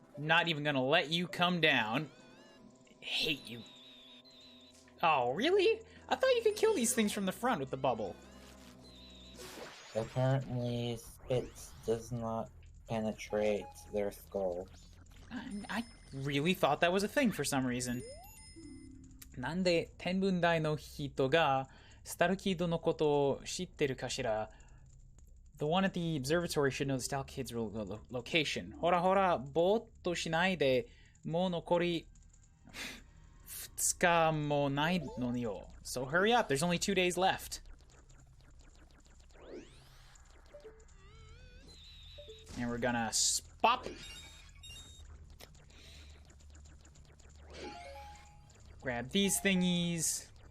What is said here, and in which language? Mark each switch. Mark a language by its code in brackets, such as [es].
[en] Not even gonna let you come down. Hate you. Oh, really? I thought you could kill these things from the front with the bubble. Apparently, spits does not penetrate their skull. I really thought that was a thing for some reason. [ja] なんで天文台の人がスタルキッドのことを知ってるかしら? [en] The one at the observatory should know the Stal Kid's location. [ja] ほらほら、ぼーっとしないで、もう残り2日もないのよ. [en] So hurry up, there's only 2 days left. And we're gonna spop. Grab these thingies.